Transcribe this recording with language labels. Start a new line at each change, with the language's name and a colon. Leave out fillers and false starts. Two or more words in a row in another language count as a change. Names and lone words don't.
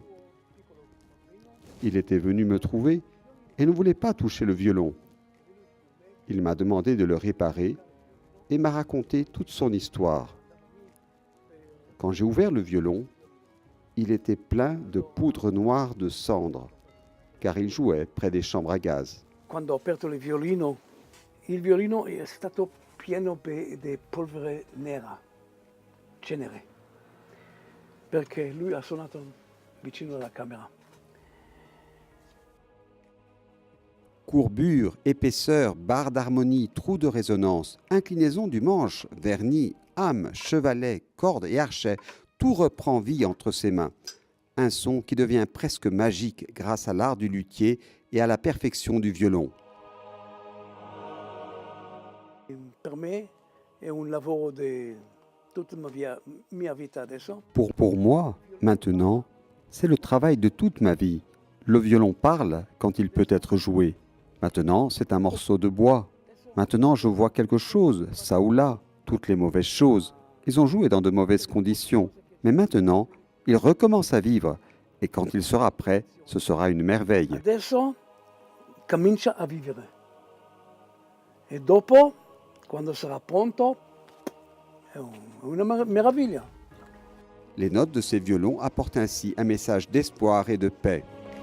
French: Il était venu me trouver et ne voulait pas toucher le violon. Il m'a demandé de le réparer et m'a raconté toute son histoire. Quand j'ai ouvert le violon, il était plein de poudre noire de cendre, car il jouait près des chambres à gaz.
Italian: Quando ho aperto il violino è stato pieno di polvere nera, cenere, perché lui ha suonato vicino alla camera.
French: Courbure, épaisseur, barre d'harmonie, trou de résonance, inclinaison du manche, vernis, âme, chevalet, corde et archet, tout reprend vie entre ses mains. Un son qui devient presque magique grâce à l'art du luthier et à la perfection du violon.
Italian: Per me è un lavoro di tutta la mia vita adesso.
French: Pour moi, maintenant, c'est le travail de toute ma vie. Le violon parle quand il peut être joué. Maintenant, c'est un morceau de bois. Maintenant, je vois quelque chose, ça ou là, toutes les mauvaises choses. Ils ont joué dans de mauvaises conditions. Mais maintenant, il recommence à vivre. Et quand il sera prêt, ce sera une merveille.
Italian: Adesso comincia a vivere. E dopo, quando sarà pronto, è una meraviglia.
French: Les notes de ces violons apportent ainsi un message d'espoir et de paix.